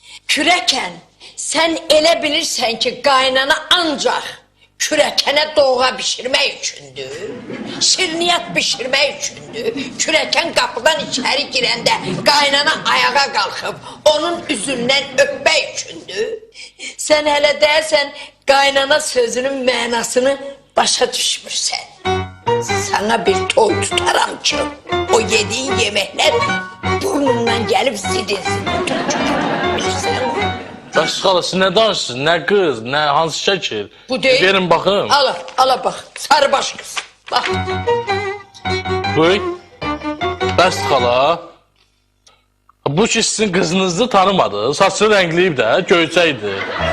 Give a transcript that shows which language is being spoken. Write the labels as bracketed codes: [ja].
[az] Kürəkən, sən elə bilirsən ki, qaynana ancaq kürəkənə doğğa bişirmək üçündür, şirniyyat bişirmək üçündür. Kürəkən qapıdan içəri girəndə qaynana ayağa qalxıb, onun üzündən öpmək üçündür. Sən hələ deyərsən, qaynana sözünün mənasını başa düşmürsən. [tr] Sana bir toy tutaram ki, o yediğin yemekler burnundan gelip sidinsin. [az] Bilirsən? Bəs xala, siz nə danışırsınız, nə qız, nə hansı şəkil? Bu deyil. Verin baxım. [tr] Ala bak, sarıbaş kız. Bak. [az] Buyur. Bəs xala, bu ki sizin qızınızı tanımadı, saçını rəngləyib də, göyçəkdir.